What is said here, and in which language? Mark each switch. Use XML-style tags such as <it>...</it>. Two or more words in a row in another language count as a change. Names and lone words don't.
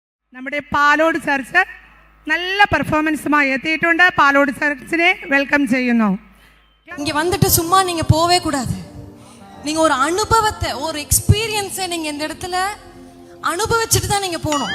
<ml>നമ്മുടെ പാലോട് ചർച്ച് നല്ല പെർഫോമൻസുമായി എത്തിയിട്ടുണ്ട്. പാലോട് ചർച്ചിനെ വെൽക്കം ചെയ്യുന്നു.</ml> <ta>இங்க வந்துட்டு சும்மா நீங்க போவே கூடாது. நீங்க ஒரு அனுபவத்தை, ஒரு எக்ஸ்பீரியன்ஸை நீங்க இந்த இடத்துல அனுபவிச்சுட்டு தான் நீங்க போகணும்.</ta>